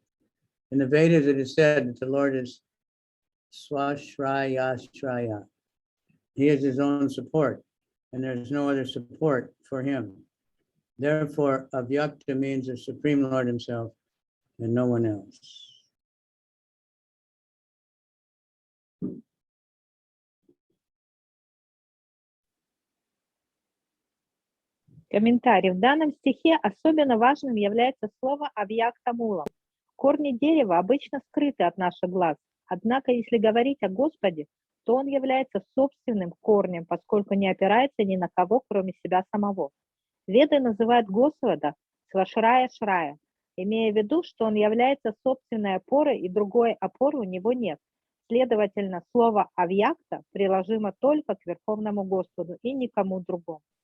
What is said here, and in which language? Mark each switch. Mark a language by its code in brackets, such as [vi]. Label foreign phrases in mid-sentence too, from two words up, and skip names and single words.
[en] In the Vedas, it is said that the Lord is swashraya. He is his own support, and there's no other support for him. Therefore, avyakta means the Supreme Lord himself and no one else. [ru] Комментарий. В данном стихе особенно важным является слово «авьяктамулам». Корни дерева обычно скрыты от наших глаз. Однако, если говорить о Господе, то Он является собственным корнем, поскольку не опирается ни на кого, кроме себя самого. Веды называют Господа Свашрая-Шрая, имея в виду, что Он является собственной опорой и другой опоры у Него нет. Следовательно, слово «авьякта» приложимо только к Верховному Господу и никому другому.